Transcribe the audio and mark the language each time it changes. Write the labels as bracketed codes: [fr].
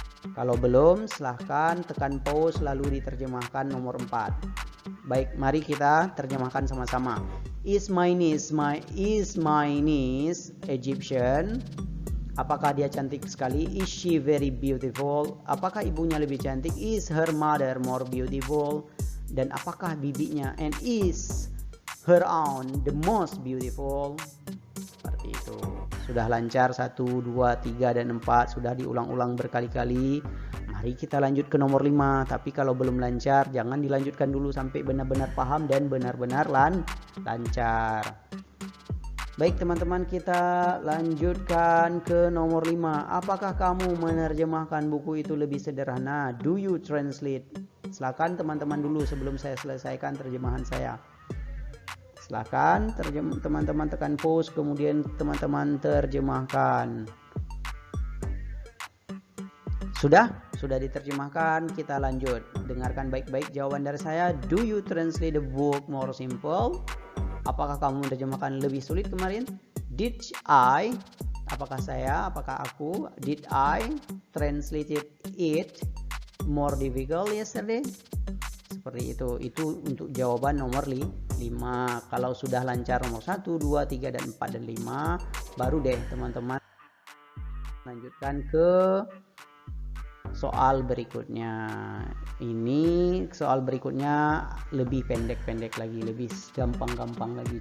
[id] Kalau belum, silahkan tekan pause lalu diterjemahkan nomor 4. Baik, mari kita terjemahkan sama-sama. [en] Is my niece Egyptian? [id] Apakah dia cantik sekali? [en] Is she very beautiful? [id] Apakah ibunya lebih cantik? [en] Is her mother more beautiful? [id] Dan apakah bibinya? [en] And is her aunt the most beautiful? [id] Seperti itu. Sudah lancar 1, 2, 3 dan 4. Sudah diulang-ulang berkali-kali. Mari kita lanjut ke nomor 5. Tapi kalau belum lancar, jangan dilanjutkan dulu sampai benar-benar paham dan benar-benar lancar. Baik teman-teman, kita lanjutkan ke nomor 5. Apakah kamu menerjemahkan buku itu lebih sederhana? [en] Do you translate? [id] Silakan teman-teman dulu sebelum saya selesaikan terjemahan saya. Silakan teman-teman tekan pause, kemudian teman-teman terjemahkan. Sudah diterjemahkan, kita lanjut. Dengarkan baik-baik jawaban dari saya. [en] Do you translate the book more simple? [id] Apakah kamu menerjemahkan lebih sulit kemarin? [en] Did I? [id] Apakah aku? [en] Did I translate it more difficult yesterday? [id] Seperti itu. Itu untuk jawaban nomor 5. Kalau sudah lancar nomor 1, 2, 3 dan 4 dan 5, baru deh teman-teman lanjutkan ke soal berikutnya. Ini soal berikutnya lebih pendek-pendek lagi, lebih gampang-gampang lagi.